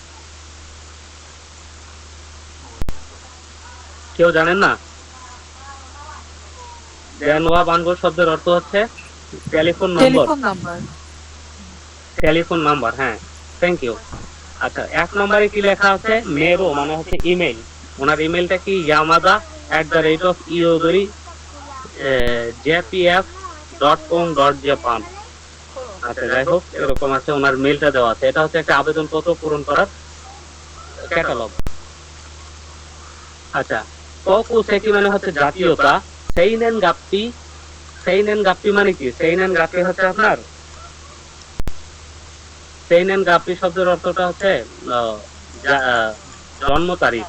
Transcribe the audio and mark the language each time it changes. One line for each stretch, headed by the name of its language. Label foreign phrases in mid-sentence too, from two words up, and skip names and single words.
Bangla: কেউ জানেন না?
Japanese: 電話番号
Bangla: শব্দের অর্থ হচ্ছে
English: telephone number. telephone number, হ্যাঁ thank you।
Bangla: আচ্ছা 1 নম্বরে কি লেখা আছে? মেরো মানে হচ্ছে ইমেল। ওনার ইমেলটা কি? yamada@iodori.jpf.com.japan। আচ্ছা যাই হোক এরকম আছে, ওনার মেলটা দেওয়া আছে। এটা হচ্ছে একটা আবেদনপত্র পূরণ করার ক্যাটালগ। আচ্ছা ককুসেকি মানে হচ্ছে জাতীয়তা।
Japanese: 生年月日、生年月日
Bangla: মানে কি?
Japanese: 生年月日
Bangla: হচ্ছে আপনার
Japanese: 生年月日
Bangla: শব্দের অর্থটা হচ্ছে জন্ম তারিখ।